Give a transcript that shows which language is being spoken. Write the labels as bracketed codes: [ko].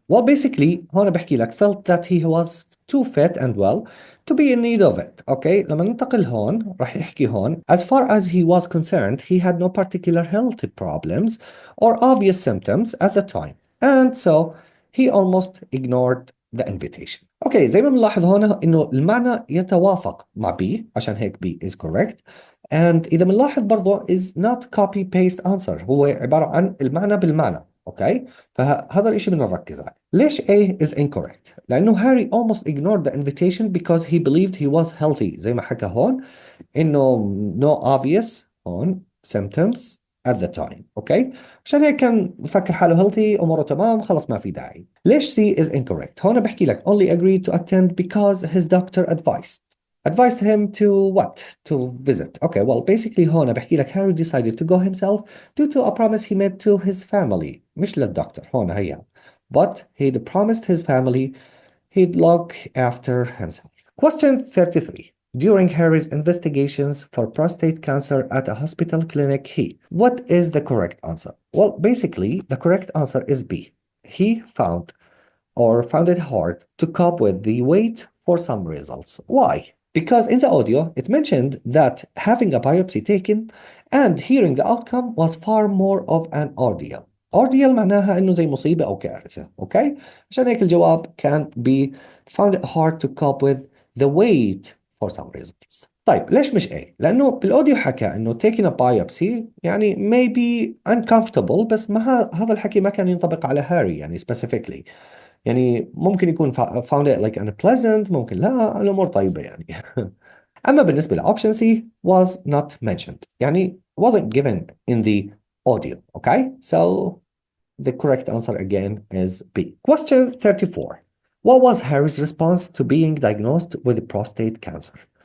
[en] Well, basically [ar] هون بحكي لك [en] felt that he was too fit and well to be in need of it. Okay, [ar] لما ننتقل هون راح يحكي هون [en] as far as he was concerned he had no particular health problems or obvious symptoms at the time, and so he almost ignored the invitation. [ar] اوكي زي ما بنلاحظ هون انه المعنى يتوافق مع B عشان هيك [en] B is correct, and [ar] اذا بنلاحظ برضه [en] is not copy paste answer [ar] هو عبارة عن المعنى بالمعنى. اوكي فهذا الاشي بدنا نركز عليه. ليش [en] A is incorrect؟ [ar] لانه [en] Harry almost ignored the invitation because he believed he was healthy [ar] زي ما حكى هون انه [en] no obvious هون symptoms at the time. [ar] اوكي عشان هيك كان بفكر حاله [en] healthy [ar] اموره تمام خلص ما في داعي. ليش [en] C is incorrect؟ [ar] هون بحكي لك [en] only agreed to attend because his doctor advised him to what? To visit. Okay, well, basically [ar] هون بحكي لك [en] Harry decided to go himself due to a promise he made to his family. [ar] مش للدكتور هون هيا. [en] But he'd promised his family he'd look after himself. Question 33. During Harry's investigations for prostate cancer at a hospital clinic, what is the correct answer? Well, basically, the correct answer is B. He found it hard to cope with the wait for some results. Why? Because in the audio, it mentioned that having a biopsy taken and hearing the outcome was far more of an ordeal. [ar] Ordeal معناها إنه زي مصيبة أو كارثة. [en] Okay? [ar] عشان هيك الجواب [en] can be found it hard to cope with the wait for some results. [ar] طيب ليش مش A؟ لأنه بالأوديو حكى إنه [en] taking a biopsy [ar] يعني [en] maybe uncomfortable [ar] بس ما هذا الحكي ما كان ينطبق على هاري يعني [en] specifically. [ar] يعني ممكن يكون [en] found it like unpleasant [ar] ممكن لا الأمور طيبة يعني. أما بالنسبة لأوبشن [en] C was not mentioned [ar] يعني [en] wasn't given in the audio. Okay, so the correct answer again is B. Question 34. What was Harry's response to being diagnosed with prostate cancer?